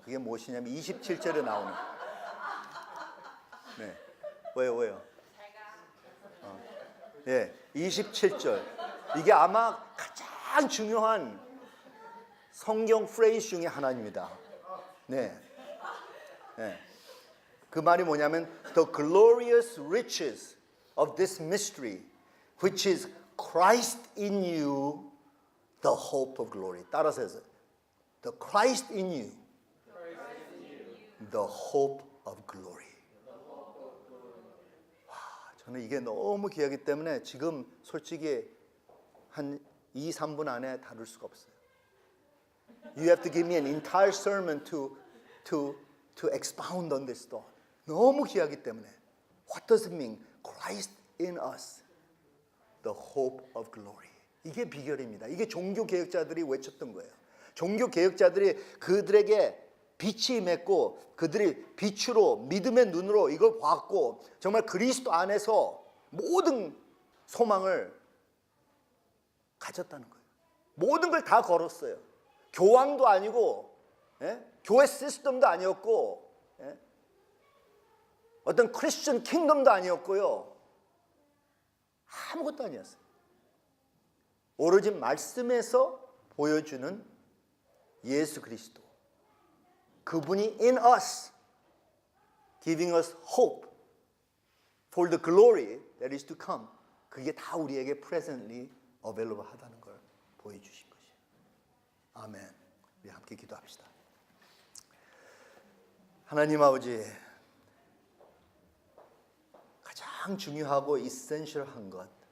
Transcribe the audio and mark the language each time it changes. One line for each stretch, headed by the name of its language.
Korean: 그게 무엇이냐면 27절에 나오는 네. 왜요? 네, 27절. 이게 아마 가장 중요한 성경 프레이즈 중에 하나입니다. 네. 네. 그 말이 뭐냐면
English: The glorious riches of this mystery which is Christ in you the hope of glory.
Korean: 따라서 해서
English: The Christ in you the hope of glory.
Korean: 와, 저는 이게 너무 귀하기 때문에 지금 솔직히 한 2, 3분 안에 다룰 수가 없어요.
English: You have to give me an entire sermon to expound on this thought.
Korean: 너무 귀하기 때문에
English: What does it mean? Christ in us, the hope of glory.
Korean: 이게 비결입니다. 이게 종교개혁자들이 외쳤던 거예요. 종교개혁자들이 그들에게 빛이 임했고 그들이 빛으로 믿음의 눈으로 이걸 봤고 정말 그리스도 안에서 모든 소망을 가졌다는 거예요. 모든 걸 다 걸었어요. 교황도 아니고 교회 시스템도 아니었고 어떤 크리스천 킹덤도 아니었고요. 아무것도 아니었어요. 오로지 말씀에서 보여주는 예수 그리스도. 그분이
English: in us, giving us hope for the glory that is to come.
Korean: 그게 다 우리에게
English: presently available
Korean: 하다는 걸 보여주신 것이에요. 아멘. 우리 함께 기도합시다. 하나님 아버지, 가장 중요하고 이센셜한 것,